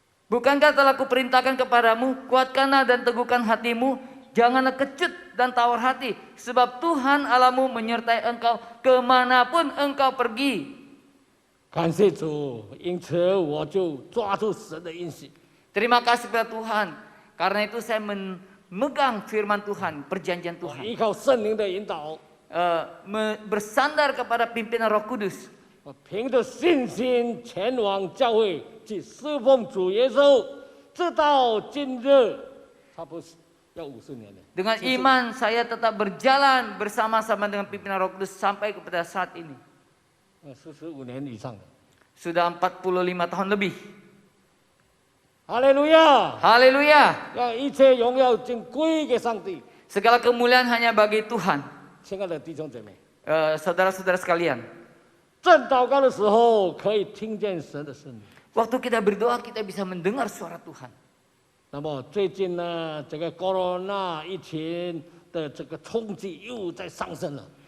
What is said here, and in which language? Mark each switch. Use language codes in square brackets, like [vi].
[id] Bukankah telah kuperintahkan kepadamu, kuatkanlah dan teguhkan hatimu, janganlah kecut dan tawar hati, sebab Tuhan Allahmu menyertai engkau kemanapun engkau pergi. [zh] 感谢主，因此我就抓住神的应许。 [id] Terima kasih kepada Tuhan, karena itu saya memegang firman Tuhan, perjanjian [zh] 我 [id] Tuhan. [zh] 依靠圣灵的引导， [id] Bersandar kepada pimpinan Roh Kudus. [zh] 我凭着信心前往教会去侍奉主耶稣，直到今日，差不多要50年了。 [id] Dengan iman saya tetap berjalan bersama-sama dengan pimpinan Roh Kudus sampai kepada saat ini. [zh] 45年以上了。 [id] Sudah 45 tahun lebih. [zh] 哈利路亚！ [id] Haleluya. [zh] 让一切荣耀尽归给上帝。 [id] Segala kemuliaan hanya bagi Tuhan. [zh] 亲爱的弟兄姐妹， [id] Saudara-saudara sekalian, [zh] 正祷告的时候可以听见神的声音。 [id] waktu kita berdoa kita bisa mendengar suara Tuhan. [zh] 那么最近呢，这个 corona 疫情的这个冲击又在上升了。